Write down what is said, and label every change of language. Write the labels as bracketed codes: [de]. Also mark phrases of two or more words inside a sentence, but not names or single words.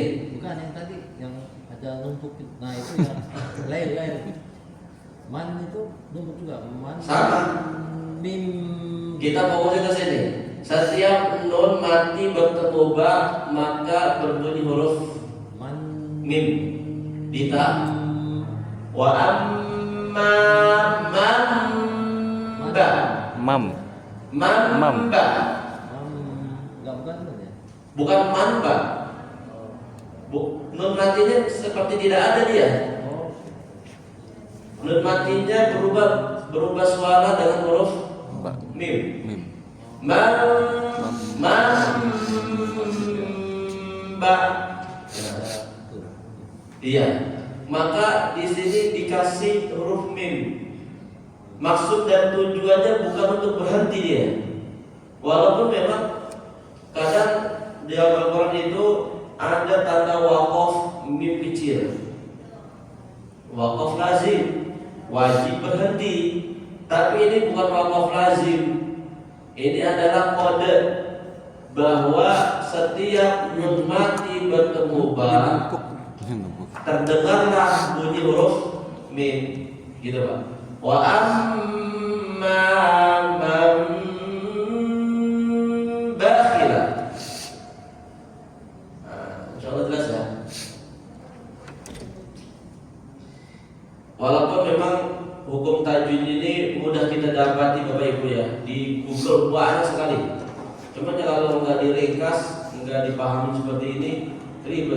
[id] Bukan yang tadi yang ada numpuk. Nah itu yang lain. Man itu numpuk juga. Man. sama. Mim. Kita fokusnya ke sini. Setiap nun mati bertemu ba maka berbunyi huruf Man. mim. Dita. [ar] وأما من [id] ba. Mam. Man Mam. ba. Enggak bukan itu ya. Bukan man ba. Nun matinya seperti tidak ada dia. Oh. Nun matinya berubah suara dengan huruf Ba. mim. Mim. Man ba. Tuh. Iya. Maka di sini dikasih huruf mim. Maksud dan tujuannya bukan untuk berhenti dia. Walaupun memang kadang di Al-Quran itu ada tanda waqaf mim kecil. Waqaf lazim, wajib berhenti. Tapi ini bukan waqaf lazim. Ini adalah kode bahwa setiap nun mati bertemu ba terdengarlah bunyi huruf mim, gitu Pak. [ar] وأما من بخل. [id] Insyaallah jelas ya. Walaupun memang hukum tajwid ini mudah kita dapati Bapak Ibu ya, di Google banyak sekali. Cuma kalau nggak diringkas, nggak dipahami seperti ini, ribet.